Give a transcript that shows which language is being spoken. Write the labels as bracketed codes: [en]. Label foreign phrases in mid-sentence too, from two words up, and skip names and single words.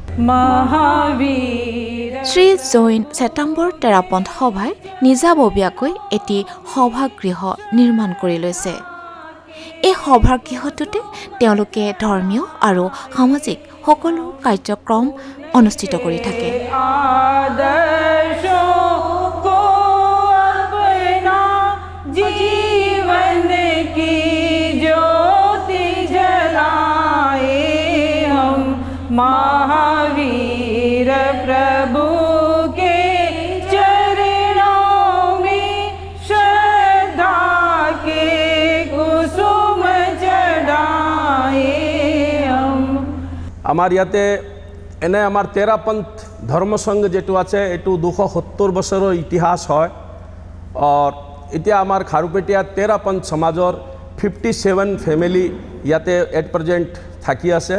[as] শ্ৰী জৈন শ্বেতাম্বৰ তেৰাপন্থ সভাই নিজাববীয়াকৈ এটি সভাগৃহ নিৰ্মাণ কৰি লৈছে। এই সভাগৃহটোতে তেওঁলোকে ধৰ্মীয় আৰু সামাজিক সকলো কাৰ্যক্ৰম অনুষ্ঠিত কৰি থাকে। [hi] महावीर प्रभु के चरणों में श्रद्धा के कुसुम चढ़ाए हम। [as] আমাৰ ইয়াতে এনে আমাৰ তেৰাপন্থ ধৰ্মসংঘ যেটো আছে এইটো 270 বছৰৰ ইতিহাস হয়। আৰু এতিয়া আমাৰ খাৰুপেটীয়া তেৰাপন্থ সমাজৰ 57 ফেমিলি ইয়াতে [en] at present [as] থাকি আছে।